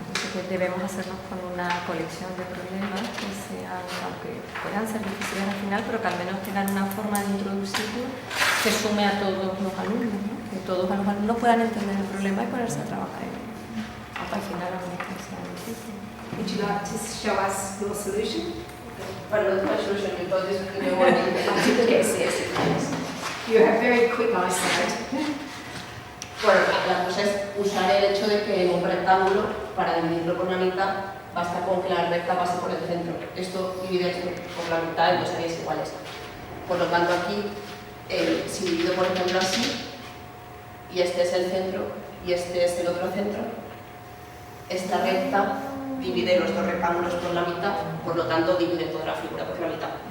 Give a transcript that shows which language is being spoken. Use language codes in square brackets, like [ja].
[es] Que debemos hacernos con una colección de problemas que sean, aunque puedan ser difíciles al final, pero que al menos tengan una forma de introducirlo que sume a todos los alumnos, ¿no? Que todos los alumnos puedan entender el problema y ponerse a trabajar en él, hasta el final aunque sea difícil. [en] Would you like to show us your solution? But not my solution, because this is the one. Yes. You have very quick eyesight. [es] Bueno, la cosa es usar el hecho de que en un rectángulo, para dividirlo por la mitad, basta con que la recta pase por el centro. Esto divide por la mitad en dos áreas iguales. Por lo tanto, aquí, si divido por ejemplo así, y este es el centro, y este es el otro centro, esta recta divide los dos rectángulos por la mitad, por lo tanto divide toda la figura por la mitad.